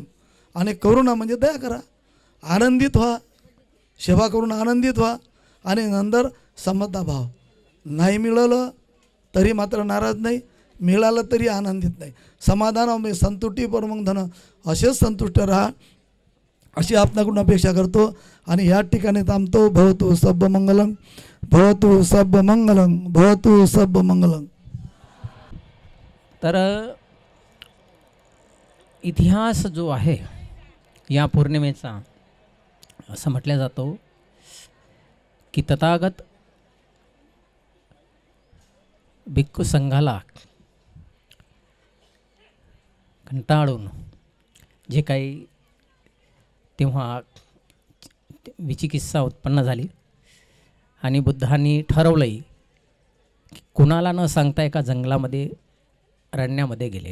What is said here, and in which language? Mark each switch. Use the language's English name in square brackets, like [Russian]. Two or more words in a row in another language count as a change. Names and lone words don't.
[Marathi] आणि करुणा म्हणजे दया करा. आनंदित व्हा, सेवा करून आनंदित व्हा. आणि नंतर समताभाव. नाही मिळालं तरी मात्र नाराज नाही, मिळालं तरी आनंदित नाही. समाधान [Pali] संतुष्टी परमं धन. [Marathi] असेच संतुष्ट राहा अशी आपणाकडून अपेक्षा करतो. आणि या ठिकाणी थांबतो. [Pali] भवतु सब मंगलम, भवतु सब मंगलम, भवतु सब मंगलम. [Marathi] तर इतिहास जो आहे या पौर्णिमेचा असं म्हटलं जातो की तथागत भिक्खू संघाला कंटाळून जे काही तेव्हा विचिकित्सा उत्पन्न झाली आणि बुद्धांनी ठरवलंय की कुणाला न सांगता एका जंगलामध्ये अरण्यामध्ये गेले.